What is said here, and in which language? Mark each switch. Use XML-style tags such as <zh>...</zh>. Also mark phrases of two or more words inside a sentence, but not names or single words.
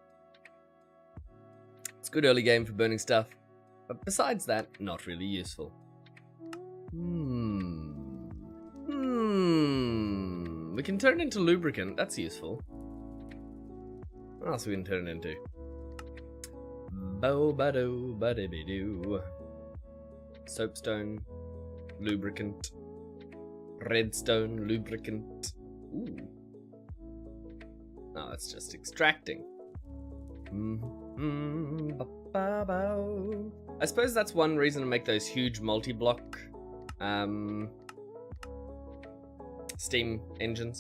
<en>It's good early game for burning stuff, but besides that, not really useful. We can turn it into lubricant, that's useful. What else we can turn it into? Bo-ba-do, ba-di-bi-doo. Soapstone, lubricant. Redstone, lubricant. Ooh. No, it's just extracting. I suppose that's one reason to make those huge multi-block steam engines.</en>